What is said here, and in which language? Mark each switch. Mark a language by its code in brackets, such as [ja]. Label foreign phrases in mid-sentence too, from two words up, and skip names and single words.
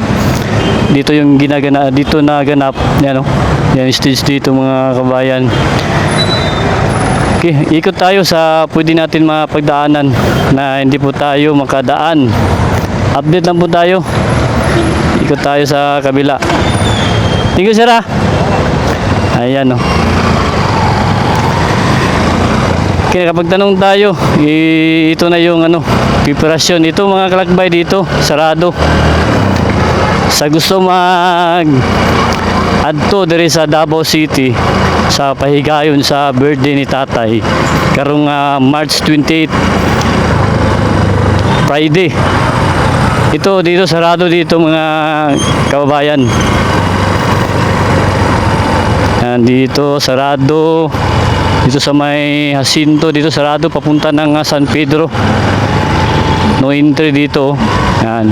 [tl] Dito yung dito naganap, yan stage dito mga kabayan. Okay, ikot tayo sa pwede natin mapagdaanan na hindi po tayo makadaan. Update lang po tayo. Ikot tayo sa kabila. [en] Thank you, sir. [tl] Ayan Okay, kapag tanong tayo, ito na yung preparasyon. Ito mga kalakbay dito, sarado. [ceb] Sa gusto mag adto diri sa Davao City sa pahigayon sa birthday ni tatay karong March 28 Friday. [tl] Ito dito sarado dito mga kababayan. Yan, dito sarado. Dito sa may Jacinto dito sarado papunta ng San Pedro. [en] No entry [tl] dito. Yan.